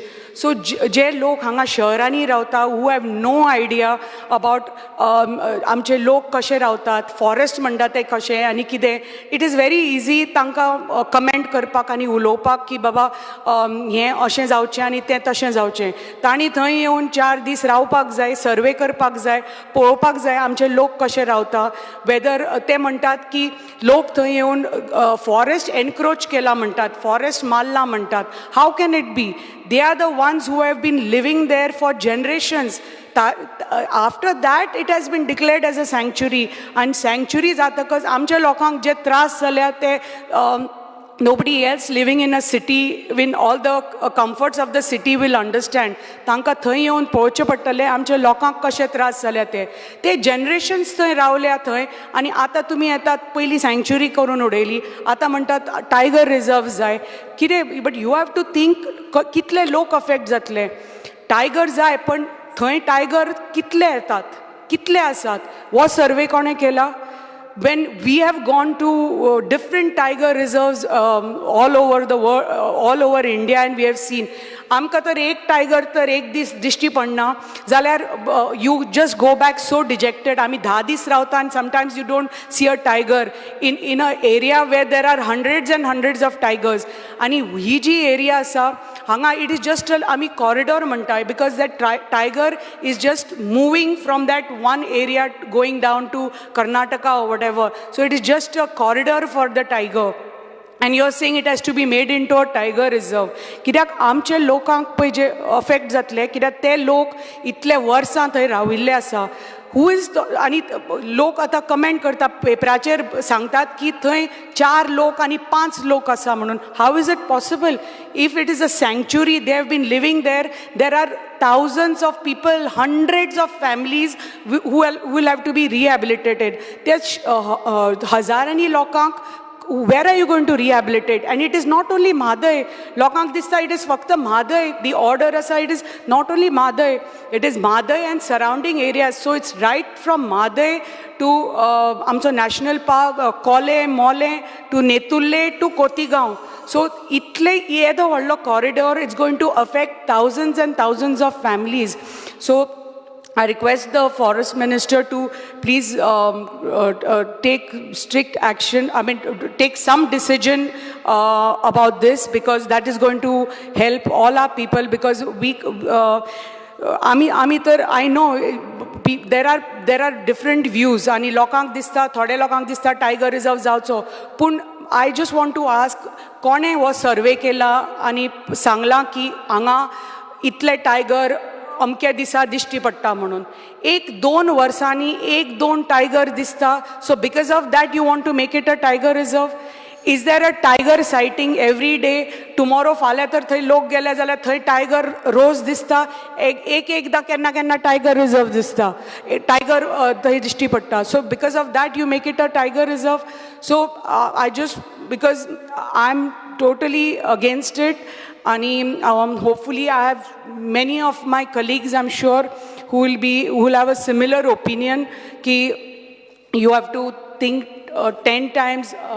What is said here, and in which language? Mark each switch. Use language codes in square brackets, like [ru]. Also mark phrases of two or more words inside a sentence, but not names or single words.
[kok] सो जे लोक हांगा शहरांनी रावता, [en] who have no idea about [kok] आमचे लोक कशे रावतात, फॉरेस्ट म्हणटा ते कशें आनी कितें, [en] it is very easy [kok] तांकां कमेंट करपाक आनी उलोवपाक की बाबा हें अशें जावचें आनी तें तशें जावचें. तांणी थंय येवन 4 दीस रावपाक जाय, सर्वे करपाक जाय, पळोवपाक जाय आमचे लोक कशे रावता. वेदर ते म्हणटात की लोक थंय येवन [en] forest encroach [kok] केला म्हणटात, फॉरेस्ट मारला म्हणटात. [en] How can it be? They are the ones who have been living there for generations. After that, it has been declared as a sanctuary. And sanctuary [kok] जातकच आमच्या लोकांक जे त्रास जाल्या ते [en] nobody else living in a city with all the comforts of the city will understand. [kok] तांकां थंय येवन पळोवचें पडटलें आमच्या लोकांक कशे त्रास जाल्या ते. ते जनरेशन्स थंय रावल्या थंय, आनी आतां तुमी येतात पयलीं सँक्च्युरी करून उडयली, आतां म्हणटात [en] tiger reserve [kok] जाय. कितें? [en] But you have to think [kok] कितले लोक अफेक्ट जातले. टायगर जाय, पण थंय टायगर कितले येतात, कितले आसात, हो सर्वे कोणें केला? [en] When we have gone to different tiger reserves all over the world, all over India, and we have seen, [kok] आमकां तर एक टायगर तर एक दीस दिश्टी पडना जाल्यार [en] you just go back so dejected. [kok] आमी 10 दीस रावता आनी [en] sometimes you don't see a tiger in an area where there are hundreds and hundreds of tigers. [kok] आनी ही जी एरिया आसा हांगा [en] it is just [kok] आमी कॉरिडॉर म्हणटाय, [en] because that tiger is just moving from that one area going down to Karnataka or whatever. So it is just a corridor for the tiger. And you are saying it has to be made into a tiger reserve. [kok] कित्याक आमचे लोकांक पळय जे अफेक्ट जातले, कित्याक ते लोक इतले वर्सां थंय राविल्ले आसा. [en] who is [kok] आनी लोक आतां कमेंट करता, पेपराचेर सांगतात की थंय 4 लोक आनी 5 लोक आसा म्हणून. [en] How is it possible? If it is a sanctuary, they have been living there are thousands of people, hundreds of families who will have to be rehabilitated. There's [kok] hazaranni lokank, [en] where are you going to rehabilitate? And it is not only Madhe. [kok] Lokank dista [en] it is fakta Madhe. The order asa it is not only Madhe, it is Madhe and surrounding areas. So it's right from Madhe to amcho national park, Kole, Mole, to Netulle, to Kotigaon. So [kok] itle yedo vallo [en] corridor, it's going to affect thousands and thousands of families. So I request the forest minister to please take strict action, I mean take some decision about this, because that is going to help all our people. Because we [kok] आमी तर [en] I know there are different views [kok] आणि लोकांक दिसता, थोडे लोकांक दिसता [en] tiger reserve [kok] जावचो. [en] पूण I just want to ask, [kok] कोणें हो सर्वे केला आनी सांगलां की हांगा इतले टायगर अमक्या दिसा दिश्टी पडटा म्हणून? 1-2 वर्सांनी 1-2 टायगर दिसता. [en] So because of that you want to make it a tiger reserve? Is there a tiger sighting every day? Tomorrow [kok] फाल्यां तर थंय लोक गेले जाल्यार थंय टायगर रोज दिसता. एकदां केन्ना केन्ना [en] tiger reserve [kok] दिसता, टायगर थंय दिश्टी पडटा. [en] So because of that you make it a tiger reserve? So I just, because I am totally against it. And hopefully I have many of my colleagues, I'm sure, who will have a similar opinion ki you have to think 10 times.